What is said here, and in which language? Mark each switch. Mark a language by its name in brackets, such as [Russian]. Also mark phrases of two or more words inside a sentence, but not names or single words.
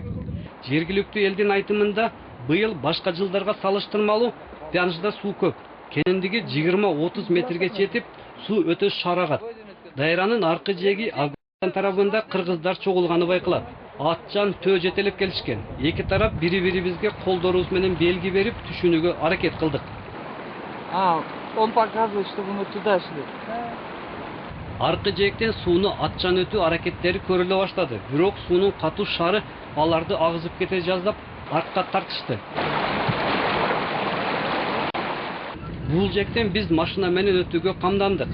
[Kyrgyz] Жергиликтүү элдин айтымында, быйыл башка жылдарга салыштырмалуу Пянышда суу көп. Кенендиги 20-30 метрге жетип, суу өтө шарагат. Дайранын аркы жээги Афган тарабында кыргыздар чогулганы байкалат. Атчан төө жетелеп келишкен. Эки тарап бири-бирибизге колдорубуз менен белги берип түшүнүүгө аракет кылдык. [Russian] Он показывает, что мы туда шли. [Kyrgyz] Аркы жээктен сууну атчан өтүү аракеттери көрүлө баштады. Бирок суунун катуу шары аларды агызып кете жаздап, артка тартышты. Бул жектен биз машина менен өтүүгө камдандык.